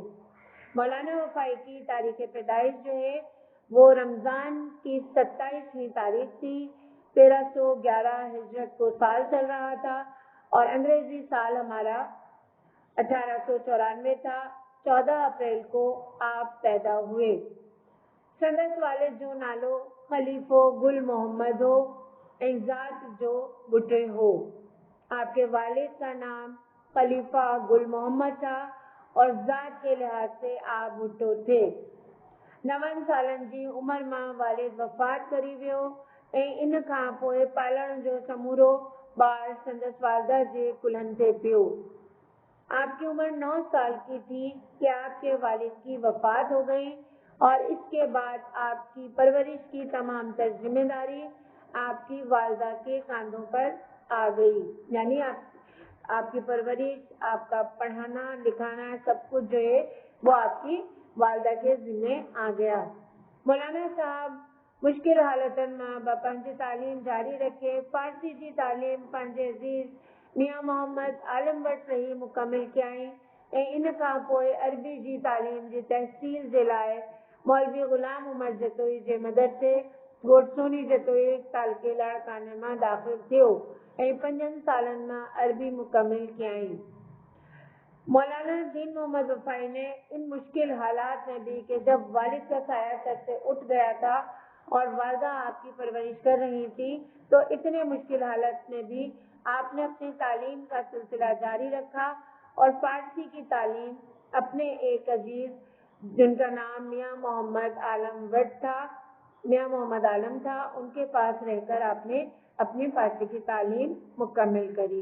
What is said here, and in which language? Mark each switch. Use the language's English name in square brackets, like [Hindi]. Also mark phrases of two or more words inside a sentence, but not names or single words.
[Urdu] مولانا وفائی کی تاریخ پیدائش جو ہے وہ رمضان کی 27ویں تاریخ تھی۔ 1311 ہجرت کو سال چل رہا تھا اور انگریزی سال ہمارا 1894 تھا۔ 14 اپریل کو آپ پیدا ہوئے۔ [Sindhi] سندس والد جو نالو خلیفو گل محمد ہو، ذات جو بٹے ہو۔ [Urdu] آپ کے والد کا نام خلیفہ گل محمد تھا اور ذات کے لحاظ سے آپ بھٹو تھے۔ [Sindhi] 9 سالن جی عمر ماں والد وفات کری ویو ऐं इन खां पोइ पालण जो समूरो ॿार संदसि वालदा जे कुल्हनि ते पियो। [Urdu] آپ کی عمر 9 سال کی تھی کہ آپ کے والد کی وفات ہو گئی اور اس کے بعد آپ کی پرورش کی تمام تر ذمہ داری آپ کی والدہ کے کاندھوں پر آ گئی. یعنی آپ کی پرورش، آپ کا پڑھانا لکھانا سب کچھ جو ہے وہ آپ کی والدہ کے ذمے آ گیا. [Sindhi] मौलाना साहब मुश्किल हालतन मां पंहिंजी तालीम जारी रखे फारसी जी तालीम पंहिंजे अज़ीज़ मियां मोहम्मद आलम वटि रही मुकमिल कयाई ऐं इन खां पोइ अरबी जी तालीम जी तहसील जे लाइ मौलवी गुलाम उमर जतोई जे मदरसे गोडसोनी जतोई तालके लाड़काने मां दाख़िल थियो ऐं 5 सालनि मां अरबी मुकमिल कयाई। [Urdu] مولانا دین محمد وفائی نے ان مشکل حالات میں بھی کہ جب والد کا سایہ سر سے اٹھ گیا تھا اور والدہ آپ کی پرورش کر رہی تھی، تو اتنے مشکل حالت میں بھی آپ نے اپنی تعلیم کا سلسلہ جاری رکھا اور فارسی کی تعلیم اپنے ایک عزیز جن کا نام میاں محمد عالم وٹ تھا، میاں محمد عالم تھا، ان کے پاس رہ کر آپ نے اپنی فارسی کی تعلیم مکمل کری.